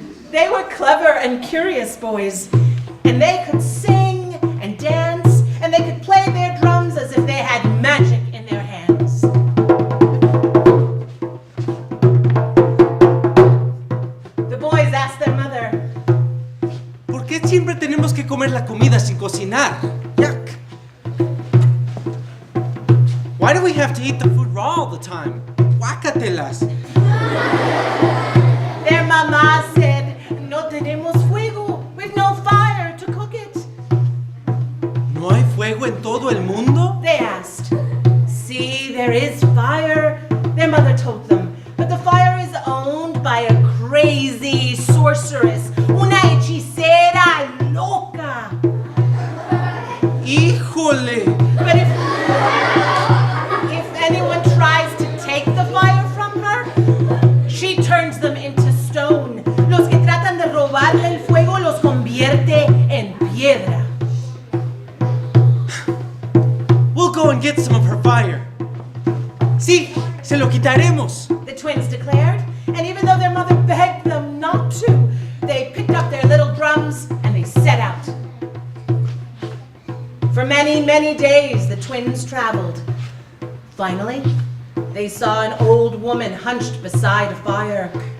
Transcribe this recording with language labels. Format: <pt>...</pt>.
<en>They were clever and curious boys, and they could sing and dance, and they could play their drums as if they had magic in their hands. The boys asked their mother,</en> <es>¿Por qué siempre tenemos que comer la comida sin cocinar?</es> <en>Yuck! Why do we have to eat the food raw all the time?</en> <es>Guácatelas!</es> <en>Their mama said,</en> <es>no tenemos fuego.</es> <en>We've no fire to cook it.</en> <es>¿No hay fuego en todo el mundo?</es> <en>They asked. See, there is fire, their mother told them. But the fire is owned by a crazy sorceress,</en> <es>una hechicera loca. ¡Híjole!</es> <en>But if anyone tries to take the fire from her, she turns them into stone.</en> <es>Los que tratan de robarle el fuego los convierte en piedra.</es> <en>We'll go and get some of her fire.</en> <es>Sí, se lo quitaremos.</es> <en>The twins declared, and even though their mother begged them not to, they picked up their little drums and they set out. For many, many days the twins traveled. Finally, they saw an old woman hunched beside a fire.</en>